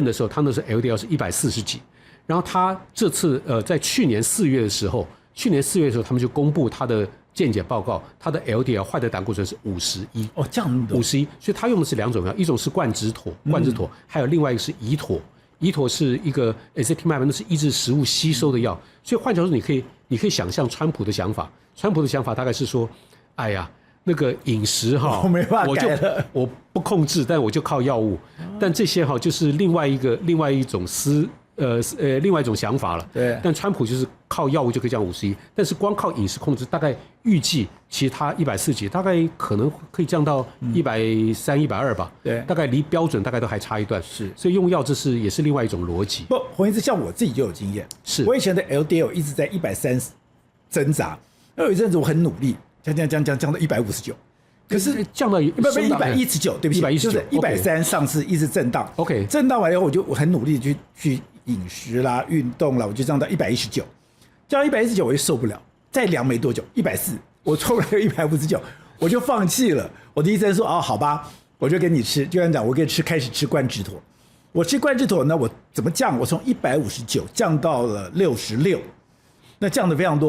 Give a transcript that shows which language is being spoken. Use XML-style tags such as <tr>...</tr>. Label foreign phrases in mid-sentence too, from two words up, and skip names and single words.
<zh>的時候，他那時候 LDL 是140幾，然後他這次在去年4月的時候，他們就公布他的健檢報告，他的 LDL 壞的膽固醇是51哦，這樣51，所以他用的是2種药，一種是冠质妥，還有另外一個是胰妥，胰妥是一個 ezetimibe， 那是抑制食物吸收的药，所以换句話說，你可以想象川普的想法，大概是說，哎呀，那個飲食我没辦法改了，我不控制，但我就靠藥物，但這些就是另外一種另外一種想法了。对，但川普就是靠藥物就可以降51，但是光靠飲食控制，大概預計其實他140幾，大概可能可以降到130、120吧。对，大概離標準大概都還差一段。是，所以用藥也是另外一種邏輯。不，洪醫師，像我自己就有經驗，是我以前的 LDL 一直在130掙扎，有一陣子我很努力，降到159。可是降到119，對不起，就是130上次一直震盪。OK， 震盪完以後，我很努力去飲食啦、運動啦，我就降到119，降到119我就受不了，再量沒多久140，我抽了159，我就放棄了。我的醫生說好吧，我就給你吃，就像講我開始吃冠質妥。我吃冠質妥呢，我怎麼降？我從159降到了66，那降的非常多。</zh>